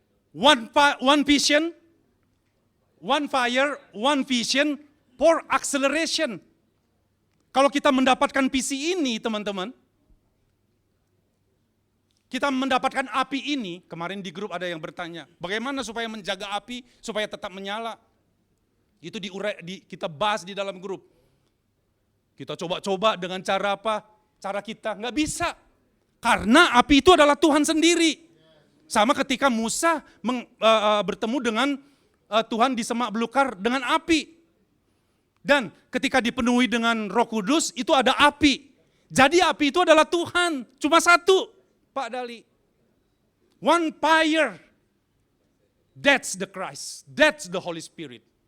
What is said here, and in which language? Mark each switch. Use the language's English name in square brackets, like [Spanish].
[English] One vision, one fire, one vision for acceleration. [Indonesian] Kalau kita mendapatkan visi ini teman-teman, kita mendapatkan api ini, kemarin di grup ada yang bertanya, bagaimana supaya menjaga api, supaya tetap menyala. Itu kita bahas di dalam grup. Kita coba-coba dengan cara apa? Cara kita, nggak bisa. Karena api itu adalah Tuhan sendiri. Sama ketika Musa bertemu dengan Tuhan di semak belukar dengan api. Dan ketika dipenuhi dengan Roh Kudus, itu ada api. Jadi api itu adalah Tuhan, cuma satu, Pak Dali. [English] One fire, that's the Christ, that's the Holy Spirit.